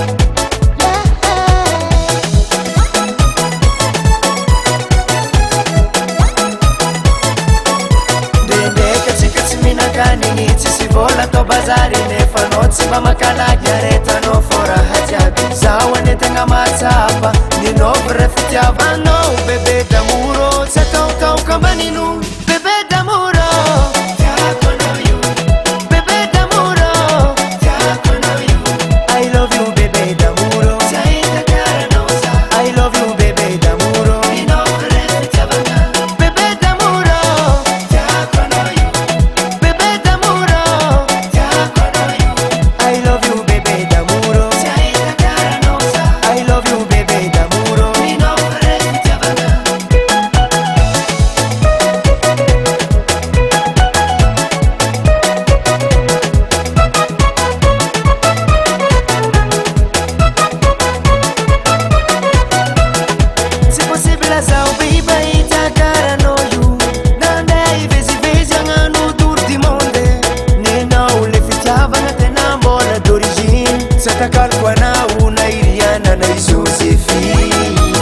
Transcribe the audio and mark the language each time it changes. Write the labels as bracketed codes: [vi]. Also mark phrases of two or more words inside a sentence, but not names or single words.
[mg] Ndendeka tsika tsy mihinan-kanigny tsisy vola atao bazary nefa anao tsy mba makalaky aretanao fô raha jiaby zaho anentegna matsapa ninôvy re fitiavanao [fr] bebe d'amoro [mg] tsy ataotaoka manino [fr] bebe d'amoro [mg] tiako anao io [fr] bebe d'amoro [mg] tiako anao io [en] I love you [fr] bebe d'amoro [mg] tsy ahita karanao za [en] I love you [fr] bebe d'amoro [mg] ninôvy re fitiavana [fr] bebe d'amoro [mg] tiako anao io [fr] bebe d'amoro [mg] tiako anao io [en] I love you [fr] bebe d'amoro [mg] tsy ahita karanao za [en] I love you [fr] bebe d'amoro [mg] ninôvy re fitiavana. Tsy possible zaho biba hita karanao io nandeha ivezivezy agnano [fr] tour du monde [mg] nenao le fitiavana tena mbola d'origine tsy atakaloko anao na Iriana na Joséphine.